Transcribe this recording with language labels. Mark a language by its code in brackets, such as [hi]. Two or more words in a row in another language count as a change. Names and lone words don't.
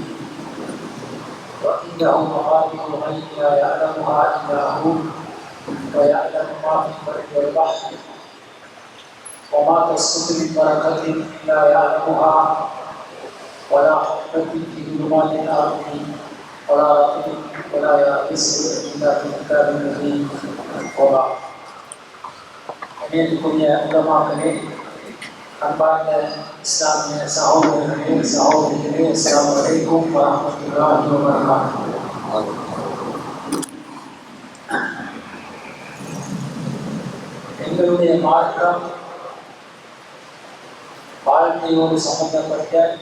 [ar] وإنه مفاتيح الغيب لا يعلمها إلا هو ويعلم ما في البر والبحر وما تسقط من بركة إلا يعلمها ولا حبة في ظلمات الأرض ولا رطب ولا يابس إلا في كتاب مبين. [ta] وبعد அநேகத்துக்குரிய உலமாக்களே, அன்பார்ந்த இஸ்லாமிய சகோதரர்களே சகோதரிகளே, [ar] السلام عليكم ورحمة الله وبركاته. [ta] எங்களுடைய மார்க்கம் வாழ்க்கையோடு சம்பந்தப்பட்ட